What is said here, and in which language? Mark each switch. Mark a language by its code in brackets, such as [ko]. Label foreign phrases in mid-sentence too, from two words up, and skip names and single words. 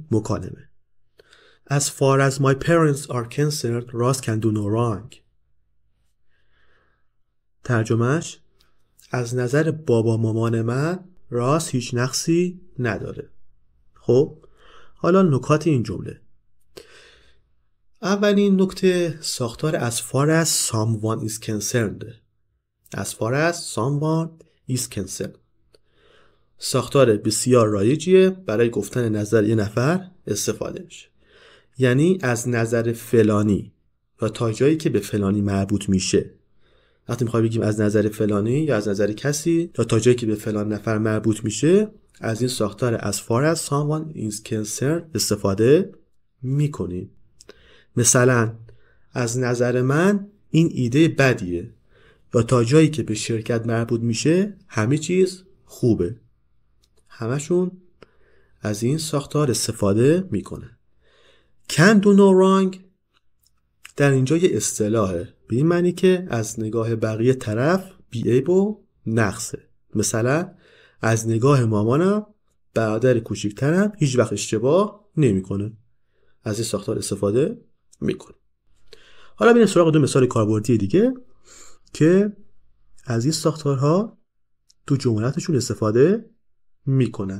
[en] مکالمه As far as my parents are concerned, Ross can do no wrong. [fa] ترجمهش از نظر بابا مامان من راس هیچ نقصی نداره. خب حالا نکات این جمله. اولین نکته ساختار [en] as far as someone is concerned. As far as someone is concerned [fa] ساختار بسیار رایجیه برای گفتن نظر یه نفر استفاده میشه. یعنی از نظر فلانی و تا جایی که به فلانی مربوط میشه. وقتی میخوای بگیم از نظر فلانی یا از نظر کسی یا تا جایی که به فلان نفر مربوط میشه، از این ساختار [en] as far as someone is concerned [fa] استفاده میکنیم. مثلا از نظر من این ایده بدیه، یا تا جایی که به شرکت مربوط میشه همه چیز خوبه. همشون از این ساختار استفاده میکنه. [en] Can do no wrong [fa] در اینجا یه اصطلاحه به این معنی که از نگاه بقیه طرف بی‌عیب و نقصه. مثلا از نگاه مامانم برادر کوچیکترم هیچ وقت اشتباه نمیکنه. از این ساختار استفاده میکنه. حالا بریم سراغ دو مثال کاربردی دیگه که از این ساختارها تو جملاتشون استفاده میکنن.